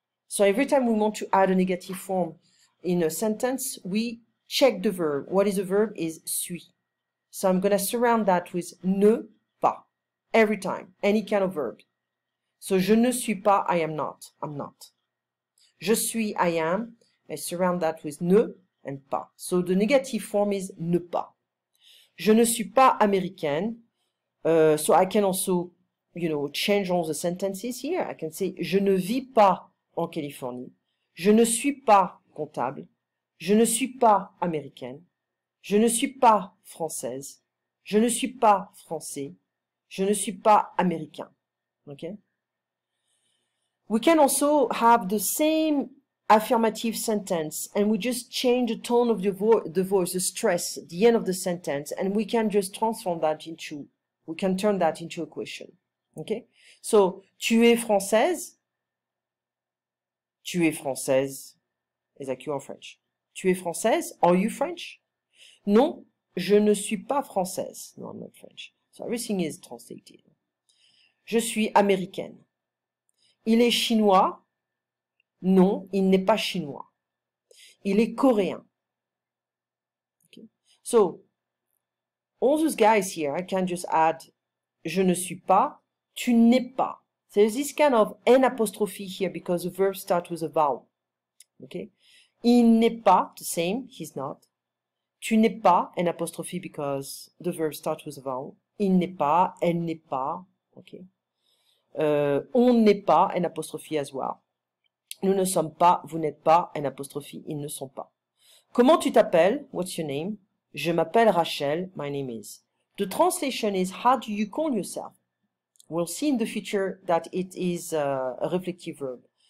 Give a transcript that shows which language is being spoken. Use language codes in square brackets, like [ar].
[en] So every time we want to add a negative form in a sentence, we check the verb. What is the verb? Is suis. So I'm going to surround that with ne pas. Every time. Any kind of verb. So [fr] je ne suis pas, [en] I am not. I'm not. [fr] Je suis, [en] I am. I surround that with ne and pas. So the negative form is ne pas. [fr] Je ne suis pas américaine. [en] So I can also, change all the sentences here. I can say, [fr] je ne vis pas en Californie. Je ne suis pas comptable. Je ne suis pas américaine. Je ne suis pas française. Je ne suis pas français. Je ne suis pas américain. [en] Okay? We can also have the same affirmative sentence and we just change the tone of the voice, the stress, the end of the sentence, and we can just transform that into, we can turn that into a question. Okay? So, [fr] tu es française. Tu es française. [en] Is that you in French? [fr] Tu es française? [en] Are you French? [fr] Non, je ne suis pas française. [en] No, I'm not French. So everything is translated. [fr] Je suis américaine. Il est chinois? Non, il n'est pas chinois. Il est coréen. Okay. [en] So, all those guys here, I can just add, [fr] je ne suis pas, tu n'es pas. [en] There's this kind of N apostrophe here because the verb starts with a vowel. Okay. [fr] Il n'est pas, [en] the same, he's not. [fr] Tu n'es pas, [en] N apostrophe because the verb starts with a vowel. [fr] Il n'est pas, elle n'est pas. Okay. On n'est pas, [en] N apostrophe as well. [fr] Nous ne sommes pas, vous n'êtes pas, [en] N apostrophe, [fr] ils ne sont pas. Comment tu t'appelles? [en] What's your name? [fr] Je m'appelle Rachel, [en] my name is. The translation is, how do you call yourself? We'll see in the future that it is a reflective verb.